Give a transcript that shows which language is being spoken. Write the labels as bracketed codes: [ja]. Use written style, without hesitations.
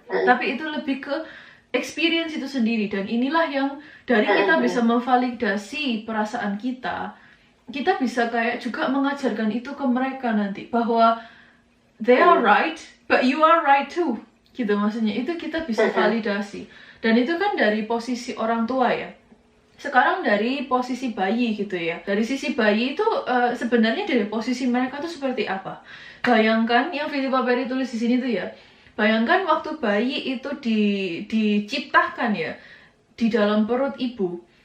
[id] Tapi itu lebih ke experience itu sendiri. Dan inilah yang dari kita bisa memvalidasi perasaan kita, kita bisa kayak juga mengajarkan itu ke mereka nanti. Bahwa [en] they are right, but you are right too. [id] Gitu maksudnya. Itu kita bisa validasi. Dan itu kan dari posisi orang tua ya. Sekarang dari posisi bayi gitu ya. Dari sisi bayi itu sebenarnya dari posisi mereka tuh seperti apa? Bayangkan yang Philippa Perry tulis di sini tuh ya. Bayangkan waktu bayi itu diciptakan ya di dalam perut ibu.